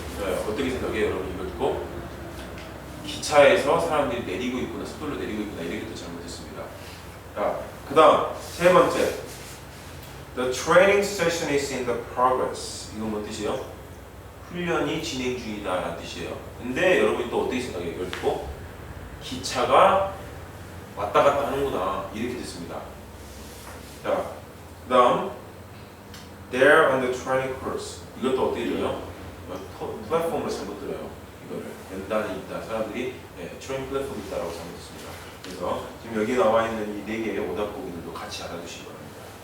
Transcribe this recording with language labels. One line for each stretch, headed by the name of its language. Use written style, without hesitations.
Korean: 네, 어떻게 생각해요, 여러분? 이걸 듣고 기차에서 사람들이 내리고 있구나, 속도로 내리고 있구나 이렇게 또 잘못했습니다. 자, 그다음
English: 세 번째, the training session is in the progress.
Korean: 이건 뭔 뜻이에요? 훈련이 진행 중이다라는 뜻이에요. 근데 여러분이 또 어떻게 생각해요? 이걸 듣고 기차가 왔다 갔다 하는구나 이렇게 듣습니다. 자, 그다음
English: they're on the training course.
Korean: 이것도 어떻게 들어요? 플랫폼으로 잘못 들어요. 이거를 연단이 있다. 사람들이 트레인 플랫폼이 있다라고 잘못했습니다. 그래서 지금 여기 나와 있는 이 네 개의 오답 보기들도 같이 알아두시기 바랍니다.